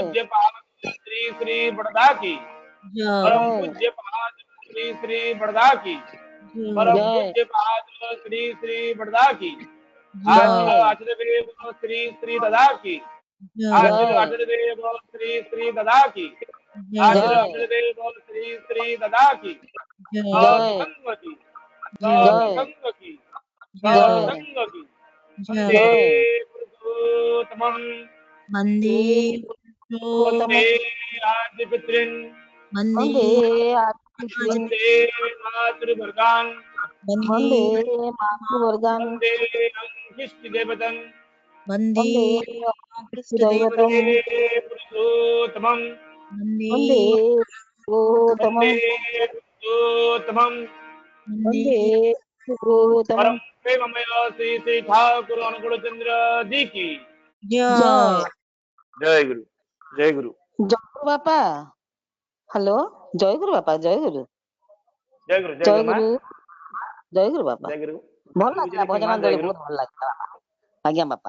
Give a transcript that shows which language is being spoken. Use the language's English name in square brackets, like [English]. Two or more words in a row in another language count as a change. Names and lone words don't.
[Hindi] पूज्य पाद श्री श्री बड़दा की परम जय पूज्य पाद श्री श्री बड़दा की परम पूज्य पाद श्री श्री बड़दा की आचार्य देव श्री श्री ददा की आचार्य देव श्री श्री ददा की आचार्य देव श्री श्री ददा की संग की संग की संग की [Sanskrit] वंदे पुरुषोत्तमम् वन्दे वंदे आदिपितॄन् वन्दे वंदे मातृवर्गान् वन्दे वंदे अंशिष्टदेवतन् वन्दे वंदे पुरुषोत्तमम् वन्दे वंदे पुरुषोत्तमम् [Hindi] परम प्रेममय श्री श्री ठाकुर अनुकूल चंद्र जी की जय जय गुरु जय गुरु जय गुरु बापा हेलो जय गुरु बापा जय गुरु जय गुरु जय मां गुरु जय गुरु बापा जय गुरु [Odia] ଭଲ ଲାଗଲା मां [Hindi] भजन जय दल गुरु [Odia] ବହୁତ ଭଲ ଲାଗଲା ଆଜ୍ଞା ବାପା